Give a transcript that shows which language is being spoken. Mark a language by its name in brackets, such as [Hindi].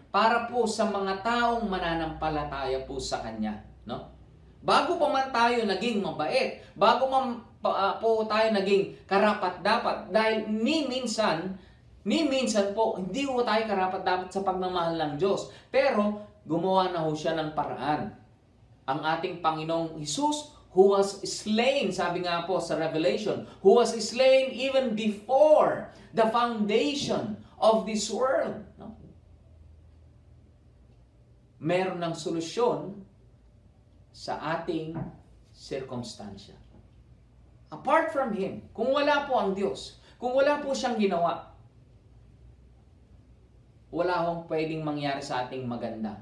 [Filipino] Para po sa mga taong mananampalataya po sa Kanya. No? Bago pa man tayo naging mabait, bago man po tayo naging karapat-dapat, dahil ni minsan po, hindi po tayo karapat-dapat sa pagmamahal ng Diyos. Pero, gumawa na ho siya ng paraan. Ang ating Panginoong Hesus, [English] who was slain, [Filipino] sabi nga po sa [English] Revelation, who was slain even before the foundation of this world. [Filipino] No? Meron ng solusyon sa ating circumstansya. [English] Apart from Him, [Filipino] kung wala po ang Diyos, kung wala po siyang ginawa, wala hong pwedeng mangyari sa ating maganda.